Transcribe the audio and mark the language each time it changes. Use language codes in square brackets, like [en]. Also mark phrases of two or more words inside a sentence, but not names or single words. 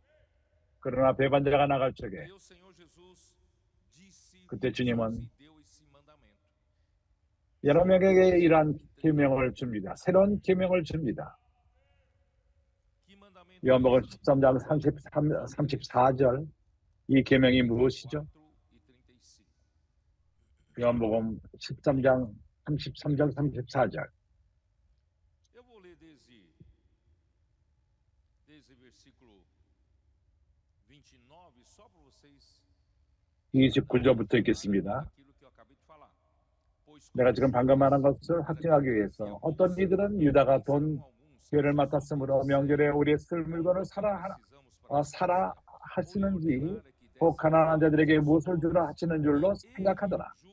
[ko] 그러나 배반자가 나갈 적에 그때 주님은 여러 명에게 이러한 계명을 줍니다. 새로운 계명을 줍니다. 요한복음 13장 34절 이 계명이 무엇이죠? 요한복음 13장 33절 34절. [pt] Eu vou ler desde versículo 29 só para vocês [ko] 29절부터 읽겠습니다. 내가 지금 방금 말한 것을 확증하기 위해서 어떤 이들은 유다가 돈 죄를 맡았으므로 명절에 우리의 쓸 물건을 사라 하시는지 혹 가난한 자들에게 무엇을 주라 하시는 줄로 생각하더라.